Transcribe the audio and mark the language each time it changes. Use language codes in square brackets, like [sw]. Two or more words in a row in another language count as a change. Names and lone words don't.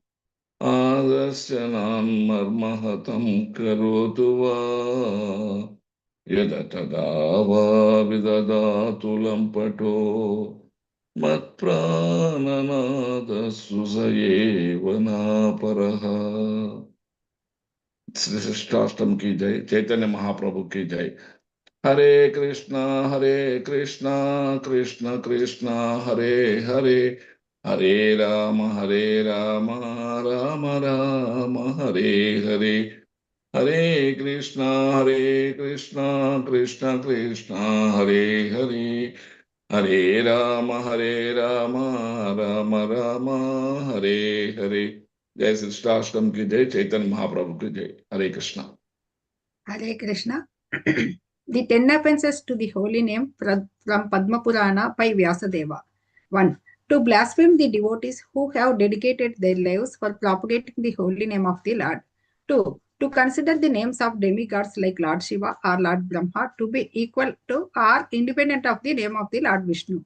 [sa] आदर्शनान्मर्महतं करोतु वा यद तदा वा विददातु लम्पटो मत्प्राणनादसुषयेव नापरः [hi] श्री कृष्णाष्टम की जय। चैतन्य महाप्रभु की जय। [sa] हरे कृष्णा कृष्ण कृष्ण हरे हरे हरे राम राम राम हरे हरे हरे कृष्णा कृष्ण कृष्ण हरे हरे हरे राम राम राम हरे हरे। [hi] जय श्री कृष्णाष्टम की जय। चैतन्य महाप्रभु की जय। हरे कृष्णा। [en] Hare Krishna. The 10 offenses to the holy name from Padma Purana by Vyasadeva. 1. To blaspheme the devotees who have dedicated their lives for propagating the holy name of the Lord. 2. To consider the names of demigods like Lord Shiva or Lord Brahma to be equal to or independent of the name of the Lord Vishnu.